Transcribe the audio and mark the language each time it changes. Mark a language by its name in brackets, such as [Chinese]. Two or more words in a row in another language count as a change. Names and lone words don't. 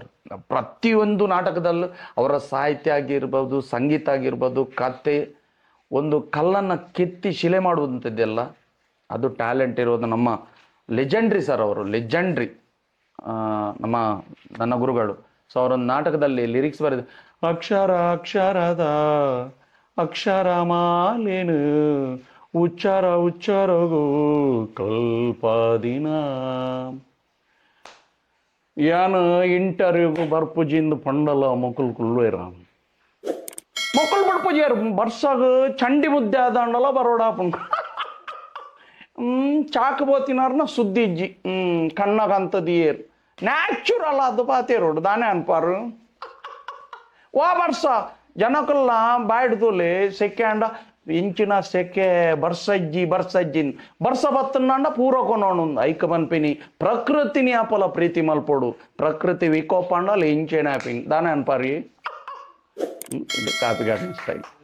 [Kannada] ಪ್ರತಿಯೊಂದು ನಾಟಕದಲ್ಲೂ ಅವರ ಸಾಹಿತ್ಯ ಆಗಿರ್ಬೋದು, ಸಂಗೀತ ಆಗಿರ್ಬೋದು, ಕತೆ, ಒಂದು ಕಲ್ಲನ್ನು ಕೆತ್ತಿ ಶಿಲೆ ಮಾಡುವಂಥದ್ದೆಲ್ಲ ಅದು ಟ್ಯಾಲೆಂಟ್ ಇರೋದು ನಮ್ಮ ಲೆಜೆಂಡ್ರಿ ಸರ್. ಅವರು ಲೆಜೆಂಡ್ರಿ, ನನ್ನ ಗುರುಗಳು. ಸೊ ಅವರೊಂದು ನಾಟಕದಲ್ಲಿ ಲಿರಿಕ್ಸ್ ಬರೆದು, [Tulu] ಅಕ್ಷರ ಅಕ್ಷರದ ಅಕ್ಷರ ಮಾಲೇನು ಉಚ್ಚಾರ ಉಚ್ಚಾರಗೋ ಕಲ್ಪದಿನ ಯಾನು ಇಂಟರ್ವ್ಯೂಗೂ ಬರ್ಪುಜಿಂದು ಪಂಡಲ ಮೊಕಲ್ ಕುಳ್ಳುವೇರ ಮೊಕಲ್ ಬಡ್ಪುಜಿಯರ್ ಬರ್ಸಾಗ ಚಂಡಿ ಮುದ್ದೆ ಆದಂಡಲ ಬರೋಡ ಪುಂಕ ಚಾಕಬೋತಿನಾರ್ನ ಸುದ್ದಿ ಇಜ್ಜಿ ಕಣ್ಣಗಂತದಿಯೇರು ನ್ಯಾಚುರಲ್ ಅದು ಪಾತೇರೋಡು ದಾನೆ ಅನ್ಪಾರು ವಾ ಬರ್ಸ ಜನಕಲ್ಲ ಬಾಯ್ಡ್ದುಲೆ ಸೆಕೆ ಅಂಡ ಇಂಚಿನ ಸೆಕೆ ಬರ್ಸಜ್ಜಿ ಬರ್ಸ ಬತ್ತಂಡ ಪೂರ ಕೊನೋಣ ಐಕ ಮನ್ಪಿನಿ ಪ್ರಕೃತಿನಿ ಆಪಲ ಪ್ರೀತಿ ಮಲ್ಪೋಡು ಪ್ರಕೃತಿ ವಿಕೋಪ ಅಂಡಲ್ಲ ಇಂಚೇನ ಆಪಿಂಗ್ ದಾನೆ ಅನ್ಪಾರಿ ಇದು [English] coffee garden style.